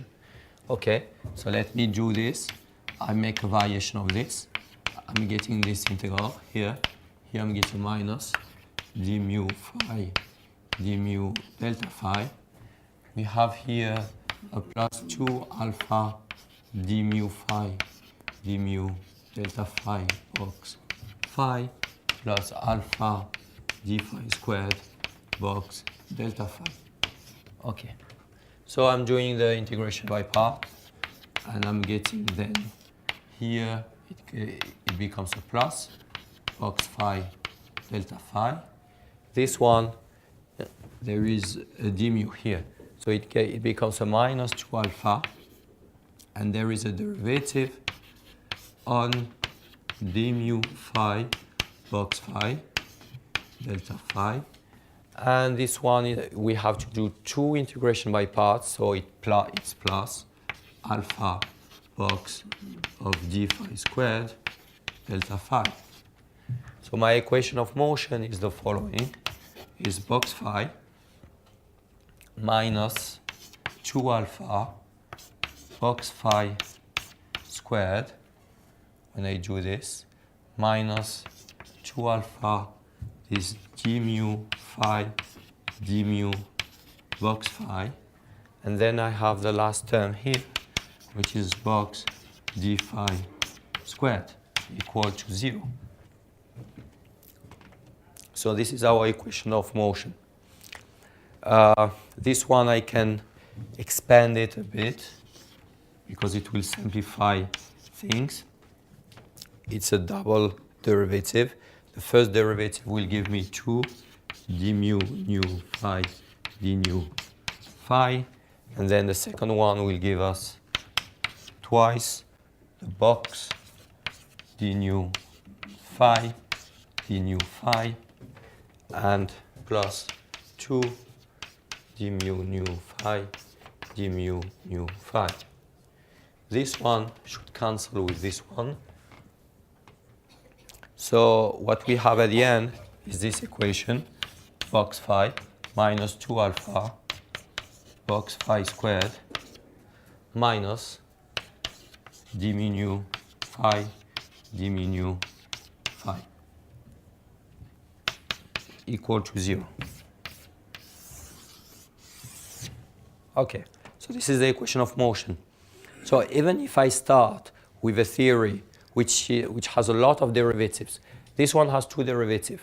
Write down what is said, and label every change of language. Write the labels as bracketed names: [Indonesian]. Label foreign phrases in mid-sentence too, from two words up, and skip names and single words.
[English] Okay, so let me do this. I make a variation of this. I'm getting this integral here. Here I'm getting minus d mu phi, d mu delta phi. We have here a plus 2 alpha d mu phi, d mu delta phi box phi plus alpha d phi squared box delta phi. Okay, so I'm doing the integration by part, and I'm getting then here it becomes a plus box phi delta phi. This one, there is a d mu here, so it becomes a minus 2 alpha, and there is a derivative on d mu phi box phi delta phi. And this one, we have to do two integration by parts, so it's plus alpha box of d phi squared delta phi. So my equation of motion is the following, is box phi minus 2 alpha box phi squared, when I do this, minus 2 alpha is d mu phi d mu box phi, and then I have the last term here, which is box d phi squared equal to 0. So this is our equation of motion. This one I can expand it a bit because it will simplify things. It's a double derivative. The first derivative will give me 2 d mu nu phi d nu phi, and then the second one will give us twice the box d nu phi, d nu phi, and plus 2 d mu nu phi, d mu nu phi. This one should cancel with this one. So what we have at the end is this equation, box phi minus 2 alpha box phi squared minus d mu nu phi d mu nu phi equal to 0. Okay, so this is the equation of motion. So even if I start with a theory which has a lot of derivatives, this one has 2 derivatives.